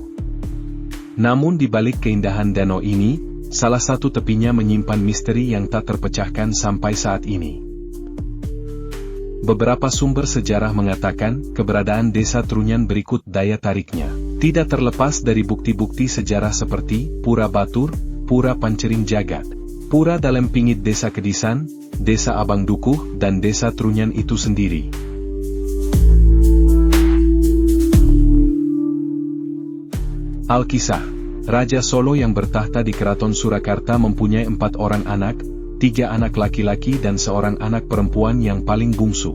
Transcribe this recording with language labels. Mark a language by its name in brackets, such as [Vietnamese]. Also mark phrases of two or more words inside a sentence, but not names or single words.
[Indonesian] Namun di balik keindahan danau ini, salah satu tepinya menyimpan misteri yang tak terpecahkan sampai saat ini. Beberapa sumber sejarah mengatakan, keberadaan Desa Trunyan berikut daya tariknya. Tidak terlepas dari bukti-bukti sejarah seperti Pura Batur, Pura Pancering Jagat, Pura dalam Pingit Desa Kedisan, Desa Abang Dukuh, dan Desa Trunyan itu sendiri. Alkisah. Raja Solo yang bertahta di Keraton Surakarta mempunyai 4 orang anak, 3 anak laki-laki dan seorang anak perempuan yang paling bungsu.